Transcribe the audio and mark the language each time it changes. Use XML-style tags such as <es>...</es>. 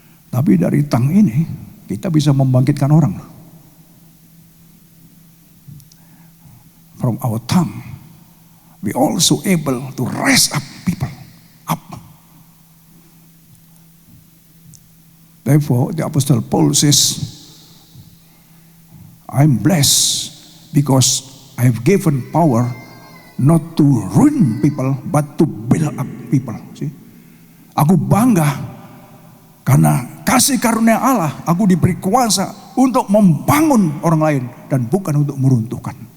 <id>Tapi dari tongue ini kita bisa membangkitkan orang.</id> <en>From our tongue, we also able to raise up people up. Therefore, the Apostle Paul says, I'm blessed because I've given power not to ruin people, but to build up people. See?</en> <id>Aku bangga karena kasih karunia Allah, aku diberi kuasa untuk membangun orang lain dan bukan untuk meruntuhkan.</id>